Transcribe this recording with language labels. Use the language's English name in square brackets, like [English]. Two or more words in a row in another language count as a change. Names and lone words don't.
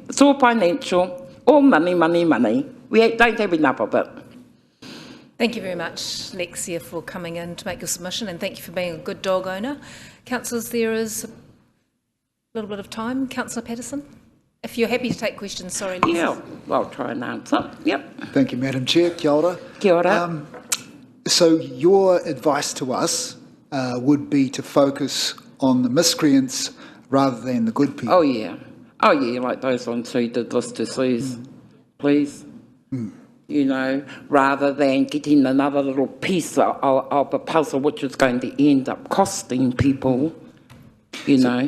[English] It's all financial, all money, money, money. We don't have enough of it. Thank you very much, Lexia, for coming in to make your submission, and thank you for being a good dog owner. Councillors, there is a little bit of time. Councillor Patterson, if you're happy to take questions, sorry. Lexia. Yeah, well, I'll try and answer. Yep. Thank you, Madam Chair. [Māori] Kia ora. Kia ora. [English] So your advice to us would be to focus on the miscreants rather than the good people. Oh, yeah. Oh, yeah, like those ones who did this to Suze, please. You know, rather than getting another little piece of a puzzle which is going to end up costing people, you know.